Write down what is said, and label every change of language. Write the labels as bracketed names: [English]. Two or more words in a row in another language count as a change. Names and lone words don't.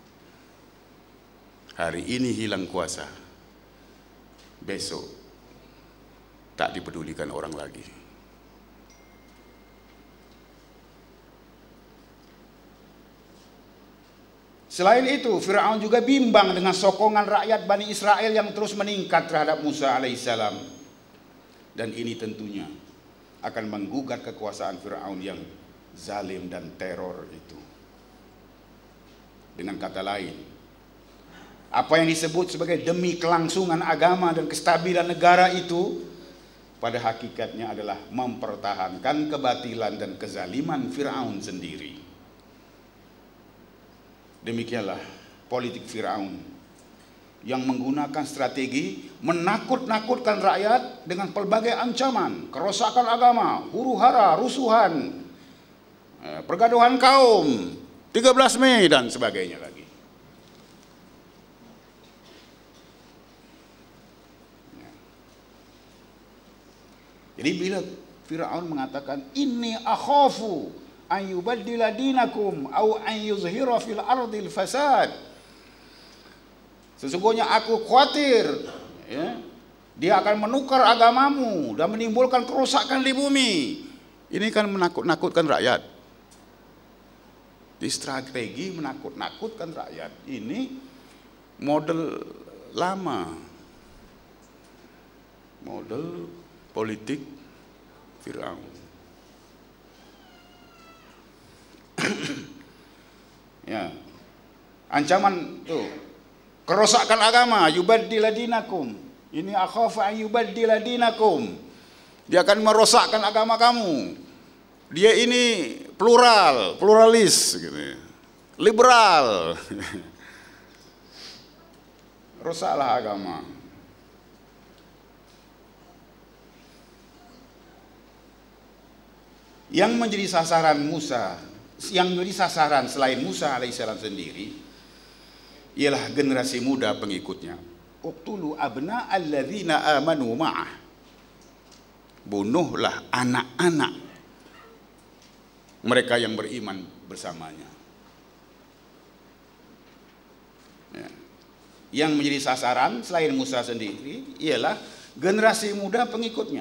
[Malay] Hari ini hilang kuasa, besok tak dipedulikan orang lagi. Selain itu, Fir'aun juga bimbang dengan sokongan rakyat Bani Israel yang terus meningkat terhadap Musa alaihissalam. Dan ini tentunya akan menggugat kekuasaan Fir'aun yang zalim dan teror itu. Dengan kata lain, apa yang disebut sebagai demi kelangsungan agama dan kestabilan negara itu pada hakikatnya adalah mempertahankan kebatilan dan kezaliman Fir'aun sendiri. Demikianlah politik Fir'aun yang menggunakan strategi menakut-nakutkan rakyat dengan pelbagai ancaman, kerosakan agama, huru-hara, rusuhan, pergaduhan kaum, 13 Mei dan sebagainya lagi. [Arabic] Jadi bila Fir'aun mengatakan إني أخاف أن يبدل دينكم أو أن يظهر في الأرض الفساد, [Malay] sesungguhnya aku khawatir ya, dia akan menukar agamamu dan menimbulkan kerusakan di bumi. Ini kan menakut-nakutkan rakyat. Di strategi menakut-nakutkan rakyat ini model lama, model politik Fir'aun. Ya, ancaman tuh, kerosakan agama, [Arabic] يبدل دينكم. Ini أخاف أن يبدل دينكم. [Malay] Dia akan merosakkan agama kamu. Dia ini pluralis gitu. Liberal. Rosaklah agama. Yang menjadi sasaran Musa, yang menjadi sasaran selain Musa alaihissalam sendiri ialah generasi muda pengikutnya. [Arabic] اقتلوا أبناء الذين آمنوا معه. [Malay] Bunuhlah anak-anak mereka yang beriman bersamanya. Ya. Yang menjadi sasaran selain Musa sendiri ialah generasi muda pengikutnya.